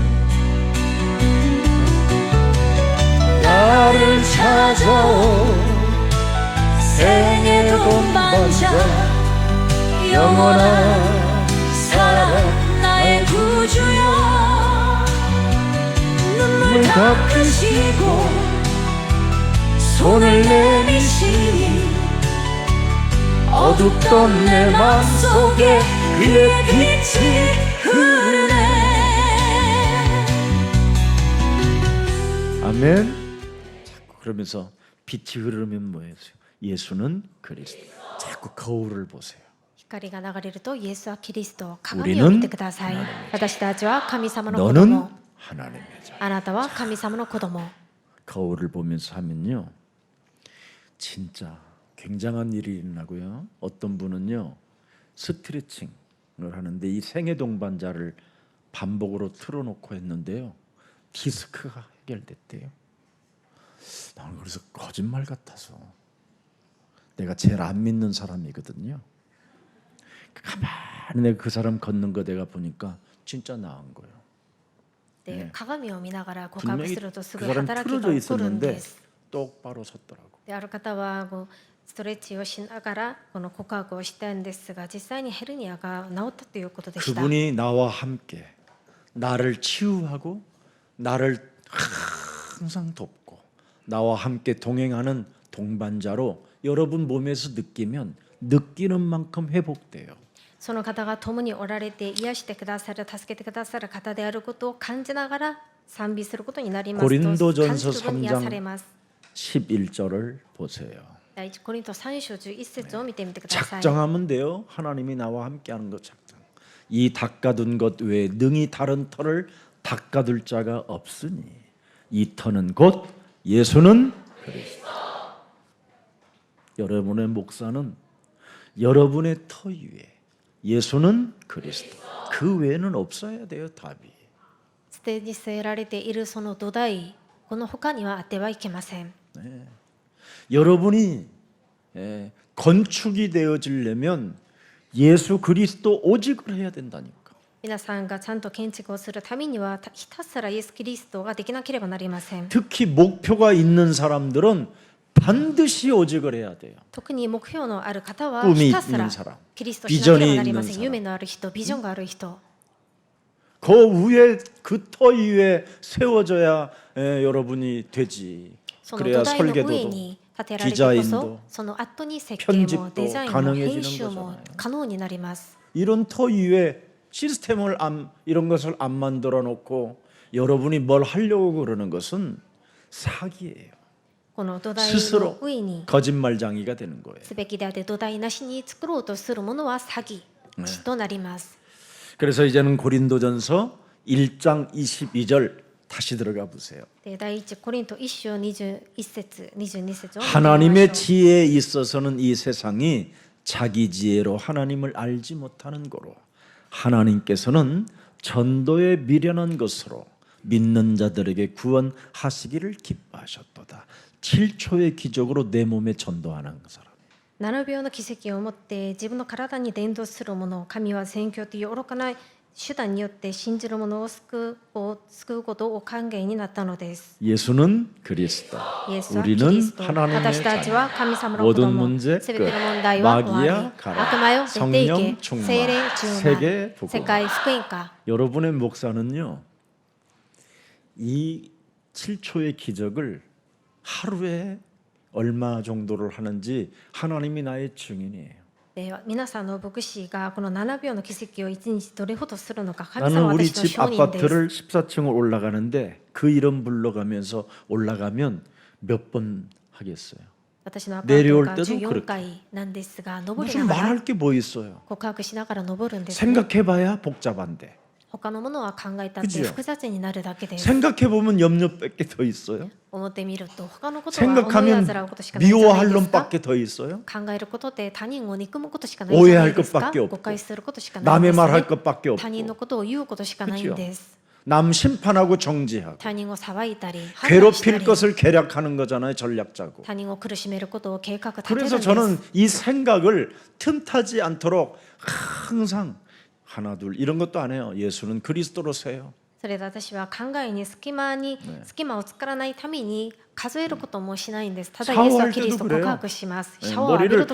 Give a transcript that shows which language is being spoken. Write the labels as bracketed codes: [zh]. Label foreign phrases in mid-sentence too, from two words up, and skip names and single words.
[ko] 나를 찾아온 생애 동반자 영원한 사랑 나의 구주여 눈물 닦으시고 손을 내미시니 어둡던 내 맘속에 그의 빛이 흐르네 아멘. 자꾸 그러면서 빛이 흐르면 뭐예요? 예수는 그리스도. 자꾸 거울을 보세요. [ja] 光が流れるとイエスはキリスト、鏡を見てください。私たちは神様の子 [ko] 너는 [ja] 供、 [ko] 하나님의 자. [ja] あなたは神様の子供。 [ko] 거울을 보면서 하면요, 진짜 굉장한 일이 일어나고요. 어떤 분은요, 스트레칭을 하는데 이 생애 동반자를 반복으로 틀어놓고 했는데요, 디스크가 해결됐대요. 나는 그래서 거짓말 같아서 내가 제일 안 믿는 사람이거든요. 가만히 내가 그 사람 걷는 거 내가 보니까 진짜 나은 거예요. [ja] で、鏡を見ながら告白 [ko] 분명히 [ja] するとす [ko] 그 [ja] ぐ [ko] 사람 [ja] 働きが [ko] 틀어져 [ja] 起こるん [ko] 있었는데 [ja] です。 [ko] 똑바로 섰더라고. [ja] で、ある方はこうストレッチをしながらこの告白をしたんですが、実際にヘルニアが治ったということでした。 [ko] 그분이 나와 함께 나를 치유하고 나를 항상 돕고 나와 함께 동행하는 동반자로 여러분 몸에서 느끼면 느끼는 만큼 회복돼요. [ja] その方が共におられて癒してくださる、助けてくださる方であることを感じながら賛美することになりますと、 [ko] 고린도전서 [ja] 感じる分に癒されます。 [ko] 11절을 보세요. [ja] 第一コリント3章11節を見てみてください。 [ko] 작정하면 돼요. 하나님이 나와 함께하는 것 작정. 이 닦아둔 것 외에 능히 다른 터를 닦아둘 자가 없으니 이 터는 곧 예수는 그리스도. 여러분의 목사는 여러분의 터 위에 예수는 그리스도. 그 외에는 없어야 돼요. 답이. [ja] 捨てに据えられているその土台、この他にはあってはいけません。 [ko] 여러분이 건축이 되어지려면 예수 그리스도 오직을 해야 된다니까. [ja] 皆さんがちゃんと建築をするためにはひたすらイエス・キリストができなければなりません。 [ko] 특히 목표가 있는 사람들은 반드시 오직을 해야 돼요. [ja] 特に目標のある方は [ko] 꿈이 [ja] ひたすら [ko] 있는 사람 [ja] キリストをしなければなりま [ko] 비전이 [ja] せん。 [ko] 있는 [ja] 夢のある人、ビジョンがある人。 [ko] 그 위에 그 터 위에 세워져야 여러분이 되지. [ja] その [ko] 그래야 [ja] 土台の上 [ko] 설계도도 [ja] に建てられてこそ [ko] 디자인도 [ja] その後に設計も [ko] 편집도 [ja] デザインも [ko] 가능해지는 [ja] 編集も [ko] 거잖아요. [ja] 可能になります。 [ko] 이런 터 위에 시스템을 이런 것을 안 만들어 놓고 여러분이 뭘 하려고 그러는 것은 사기예요. [ja] この土台 [ko] 스스로 [ja] の上に [ko] 거짓말쟁이가 되는 거예요. [ja] すべきであって土台なしに作ろうとするものは詐欺となります。 [ko] 그래서 이제는 고린도전서 1장 22절 다시 들어가 보세요. [ja] で第一コリント1章21節22節を見てみましょう。 [ko] 하나님의 지혜에 있어서는 이 세상이 자기 지혜로 하나님을 알지 못하는 거로 하나님께서는 전도에 미련한 것으로 믿는 자들에게 구원하시기를 기뻐하셨도다. 7초의 기적으로 내 몸에 전도하는 사람. [ja] 7 秒の奇跡を持って自分の体に伝道する者、神は宣教という愚かな手段によって信じる者を救うことをお考えになったのです。 [ko] 예수는 그리스도. [ja] イエスはキリ [ko] 우리는 [ja] スト。 [ko] 하나님의 [ja] 私たち [ko] 자녀. [ja] は神様の子 [ko] 모든 [ja] 供。 [ko] 문제 [ja] すべての [ko] 끝. [ja] 問題は終わり。 [ko] 마귀야 가라. [ja] 悪魔よ出て [ko] 성령 [ja] いけ。 [ko] 충만. [ja] 聖霊充 [ko] 세계 [ja] 満。 [ko] 복음. [ja] 世界福音化。 [ko] 여러분의 목사는요. 이 7초의 기적을 하루에 얼마 정도를 하는지 하나님이 나의 증인이에요. [ja] で皆さんの牧師がこの7秒の奇跡を1日どれほどするのか神様 [ko] 나는 [ja] は [ko] 우리 [ja] 私の [ko] 집 [ja] 証人です [ko] 아파트를 14층을 올라가는데 그 이름 불러가면서 올라가면 몇 번 하겠어요. [ja] 私のアパート [ko] 내려올 [ja] が [ko] 때도 [ja] 14 [ko] 그렇게. [ja] 階なんですが登り [ko] 무슨 [ja] ながら [ko] 말할 게 뭐 있어요. [ja] 告白しながら登るんですね、 [ko] 생각해봐야 복잡한데. [ja] 他のものは考えたって [ko] 그죠? [ja] 複雑になるだけです。 [ko] 생각해보면 염려밖에 더 있어요. [ja] 思ってみると他のことは思い [ko] 생각하면 [ja] 煩うことしかないじゃない [ko] 미워할 [ja] ですか。 [ko] 놈밖에 더 있어요. [ja] 考えることで他人を憎むことしかないじゃない [ko] 오해할 [ja] ですか。 [ko] 것밖에 없고 [ja] 誤解することしかないん [ko] 남의 [ja] です、 [ko] 말할 [ja] ね。 [ko] 것밖에 [ja] 他人の [ko] 없고 [ja] ことを言うことしかないんです。 [ko] 남 심판하고 정지하고 [ja] 他人を裁いたり判断した [ko] 괴롭힐 [ja] り [ko] 것을 계략하는 거잖아요. 전략자고. [ja] 他人を苦しめることを計画立てるん [ko] 그래서 [ja] です [ko] 저는 이 생각을 틈타지 않도록 항상 하나 둘 이런 것도 안 해요. 예수는 그리스도로 세요. [ja] それで私は考えに隙間を作らないために数えることもしないんです。ただイエスはキリストを告白します。シャワーを浴びる